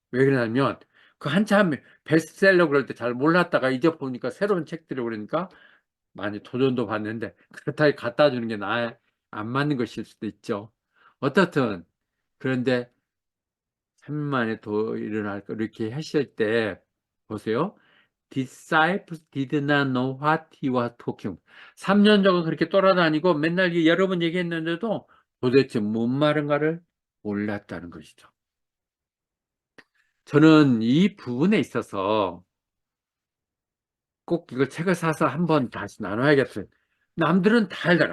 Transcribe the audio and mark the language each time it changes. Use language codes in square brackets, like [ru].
[ko] 왜 그러냐면 그 한참 베스트셀러 그럴 때 잘 몰랐다가 이제 보니까 새로운 책들이 그러니까 많이 도전도 받는데 그렇다고 갖다 주는 게 안 맞는 것일 수도 있죠. 어떻든 그런데 3일 만에 더 일어날 거 이렇게 하실 때 보세요. [en] Disciples did not know what he was talking. [ko] 3년 동안 그렇게 돌아다니고 맨날 여러 번 얘기했는데도 도대체 뭔 말인가를 몰랐다는 것이죠. 저는 이 부분에 있어서 꼭 이걸 책을 사서 한번 다시 나눠야겠어요. 남들은 다 알잖아.